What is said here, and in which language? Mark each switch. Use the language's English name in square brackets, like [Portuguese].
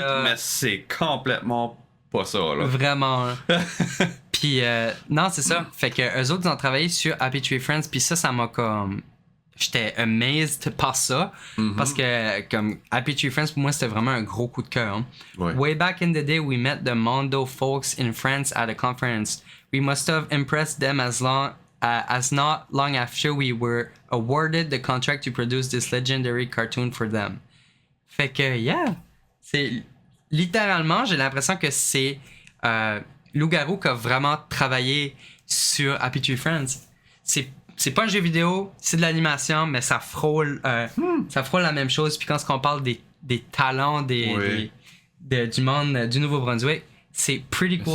[French] mais c'est complètement pas ça, là. Vraiment. Puis, non, c'est ça. Fait que eux autres, ils ont travaillé sur Happy Tree Friends, puis ça m'a comme... J'étais amazed par ça, parce que comme Happy Tree Friends, pour moi, c'était vraiment un gros coup de cœur. Hein. Ouais. [English] Way back in the day, we met the Mondo folks in France at a conference. We must have impressed them as not long after we were awarded the contract to produce this legendary cartoon for them. [French] Fait que, yeah, c'est littéralement, j'ai l'impression que c'est Lougarou qui a vraiment travaillé sur Happy Tree Friends. C'est pas un jeu vidéo, c'est de l'animation, mais ça frôle la même chose. Puis quand on parle des talents du monde du Nouveau-Brunswick, c'est [English] pretty cool.